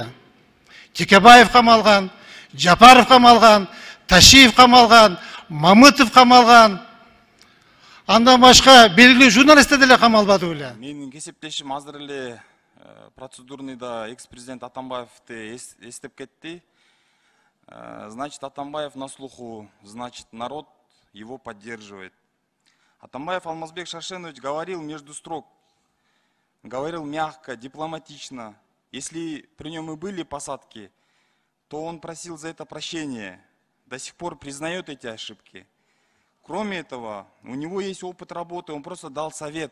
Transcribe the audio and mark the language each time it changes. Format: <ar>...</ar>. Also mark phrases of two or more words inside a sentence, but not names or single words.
<ky>Текебаев камалган, Жапаров камалган, Ташиев камалган, Мамытов камалган. Андан башка белгилүү журналисттер деле камалбады беле. Менин кесиптешим азыр эле процедурныйда экс-президент Атамбаевди эстеп кетти.</ky> <ru>Значит, Атамбаев на слуху, значит, народ его поддерживает. Атамбаев Алмазбек Шаршенович говорил между строк, говорил мягко, дипломатично. Если при нем и были посадки, то он просил за это прощения. До сих пор признает эти ошибки. Кроме этого, у него есть опыт работы, он просто дал совет.</ru>